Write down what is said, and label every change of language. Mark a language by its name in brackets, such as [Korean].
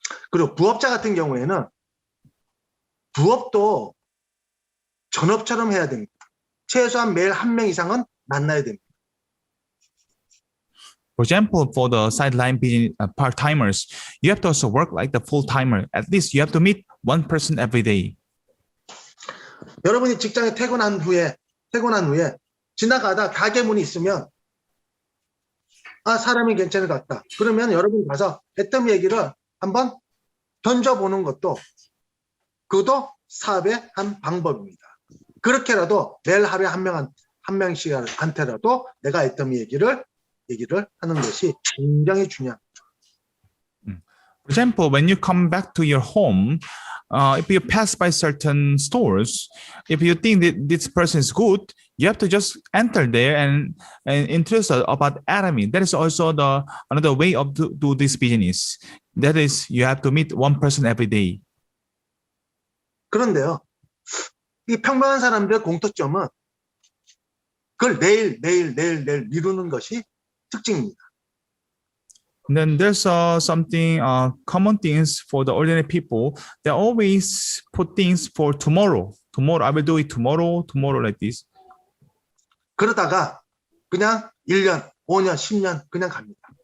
[Korean] 그리고 부업자 같은 경우에는 부업도 전업처럼 해야 됩니다. 최소한 매일 1명 이상은 만나야 됩니다. [English] For example, for the sideline business part-timers, you have to also work like the full-timer. At least you have to meet one person every day. [Korean] 여러분이 직장에 퇴근한 후에 지나가다 가게 문이 있으면 사람이 괜찮을 것 같다. 그러면 여러분 가서 애터미 얘기를 한번 던져보는 것도 그것도 사업의 한 방법입니다. 그렇게라도 매일 하루에 한 명씩한테라도 내가 애터미 얘기를 하는 것이 굉장히 중요합니다. [English] For example, when you come back to your home, if you pass by certain stores, if you think that this person is good, you have to just enter there and introduce about Atomy. That is also the another way of do this business. That is, you have to meet one person every day. [Korean] 그런데요, 이 평범한 사람들의 공통점은 그걸 내일 미루는 것이 특징입니다. [English] And then there's something common things for the ordinary people. They always put things for tomorrow. Tomorrow, I will do it tomorrow, tomorrow like this. [Korean] 그러다가 그냥 1년, 5년, 10년 그냥 갑니다.